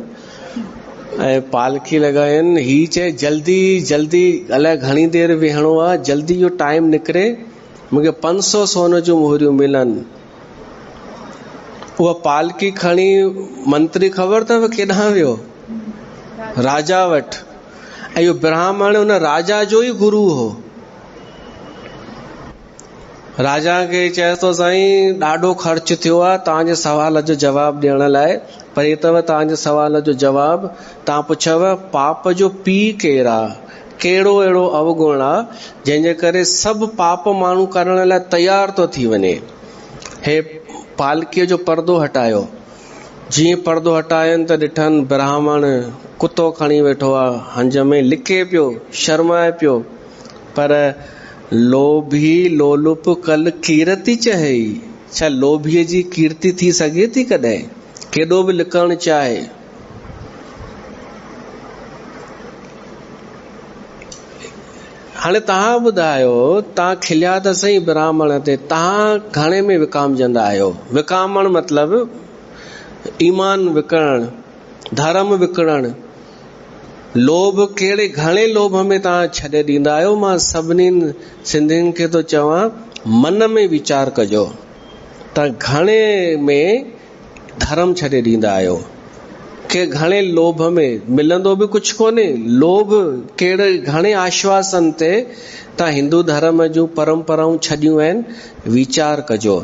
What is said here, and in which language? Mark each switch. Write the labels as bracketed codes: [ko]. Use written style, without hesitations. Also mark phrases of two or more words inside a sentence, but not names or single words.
[sd] ऐं पालकी लॻायनि, ही चए जल्दी जल्दी अलाए घणी देर वेहणो आहे, जल्दी जो टाइम निकिरे, मूंखे 500 सोन जूं मोहरियूं मिलनि। उहा पालकी खणी मंत्री ख़बर अथव केॾांहुं वियो? राजा वटि। ऐं इहो ब्राह्मण हुन राजा जो ई गुरु हो। राजा खे चए थो साईं ॾाढो ख़र्च थियो आहे तव्हांजे सवाल जो जवाबु ॾियण लाइ, पर हे अथव तव्हांजे सवाल जो जवाबु। तव्हां पुछव पाप जो पीउ केरु आहे, कहिड़ो अहिड़ो अवगुण आहे जंहिंजे करे सभु पाप माण्हू करण लाइ तयार थो थी वञे। हे पालकीअ जो पर्दो हटायो। जीअं पर्दो हटायनि त ॾिठनि ब्राह्मण कुतो खणी वेठो आहे, हंज में लिके पियो, शर्माए पियो। [awa] पर लोभी लोलुप कल कीरति चहई, [sd] छा लोभीअ जी कीर्ति थी सघे थी कॾहिं? केॾो बि लिकणु चाहे। हाणे तव्हां ॿुधायो, तव्हां खिलिया त सही ब्राह्मण ते, तव्हां घणे में विकामजंदा आहियो? विकामण मतिलबु ईमान विकिणणु, धर्म विकिणणु। लोभ कहिड़े घणे लोभ में तव्हां छॾे ॾींदा आहियो? मां सभिनीनि सिंधियुनि खे थो चवां मन में वीचार कजो, तव्हां घणे में धर्म छॾे ॾींदा आहियो, के घणे लोभ में? मिलंदो बि कुझु कोन्हे। लोभ कहिड़े घणे आश्वासन ते तव्हां हिंदू धर्म जूं परंपराऊं छॾियूं आहिनि, वीचार कजो।